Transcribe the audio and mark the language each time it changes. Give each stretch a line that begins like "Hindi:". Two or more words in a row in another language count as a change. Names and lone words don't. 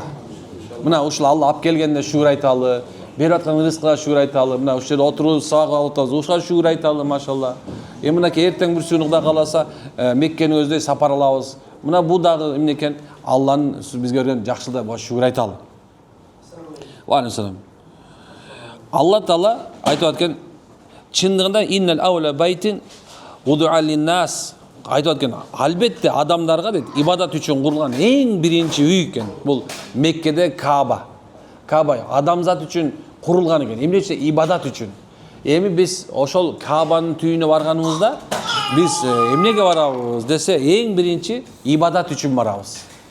Kyrgyz: Мына ушул Алла алып келгенде шүгүр айталы, берип аткан рызкыга шүгүр айталы, мына ушул жерде отуруп сабак алып атабыз, ушуга шүгүр айталы, машалла. Эми мынакей эртең бир сүйүн Кудай кааласа Меккени өздөй сапар алабыз. Мына бул дагы эмне экен? Алланын бизге берген жакшылыгына шүгүр айталы. Алла Таала айтып аткен, чындыгында
Arabic: إن أول بيت وضع للناس
Kyrgyz: айтып аткен, албетте адамдарга дейт, ибадат үчүн курулган эң биринчи үй экен. Бул Меккеде Кааба. Кааба адамзат үчүн курулган экен. Эмне үчүн? Ибадат үчүн. Эми биз ошол Каабанын түйүнө барганыбызда биз эмнеге барабыз десе, эң биринчи ибадат үчүн барабыз.